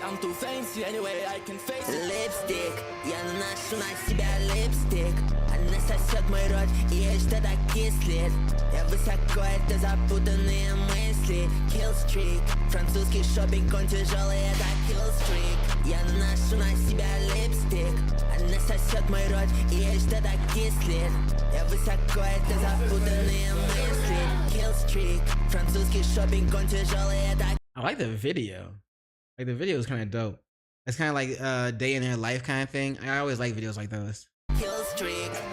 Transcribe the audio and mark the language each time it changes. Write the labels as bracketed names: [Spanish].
[English] I'm too fancy, anyway, I can face it. [Russian] Липстик, я наношу на себя липстик. Она сосет мой рот, и ей что-то кислит. Я высоко, это запутанные мысли. Kill streak, французский шопинг, он тяжелый, это kill streak. Я наношу на себя липстик. Она сосет мой рот, и ей что-то кислит. Я высоко, это запутанные мысли. Kill streak, французский шопинг, он тяжелый, это. [English] I like the video. Like the video is kind of dope. It's kind of like day in their life kind of thing. I always like videos like those. Kill streak.